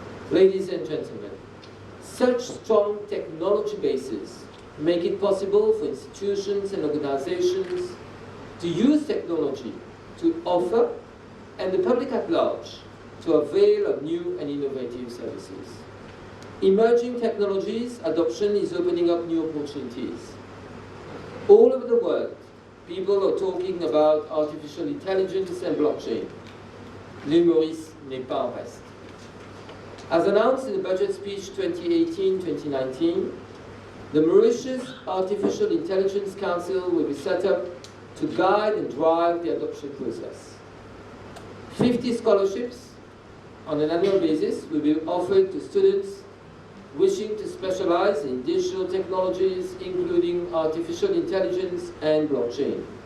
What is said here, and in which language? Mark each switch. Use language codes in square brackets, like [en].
[en] Ladies and gentlemen, such strong technology bases make it possible for institutions and organizations to use technology to offer, and the public at large to avail of new and innovative services. Emerging technologies adoption is opening up new opportunities. All over the world, people are talking about artificial intelligence and blockchain. [fr] L'île Maurice n'est pas en reste. [en] As announced in the budget speech 2018-2019, the Mauritius Artificial Intelligence Council will be set up to guide and drive the adoption process. 50 scholarships on an annual basis will be offered to students wishing to specialize in digital technologies, including artificial intelligence and blockchain.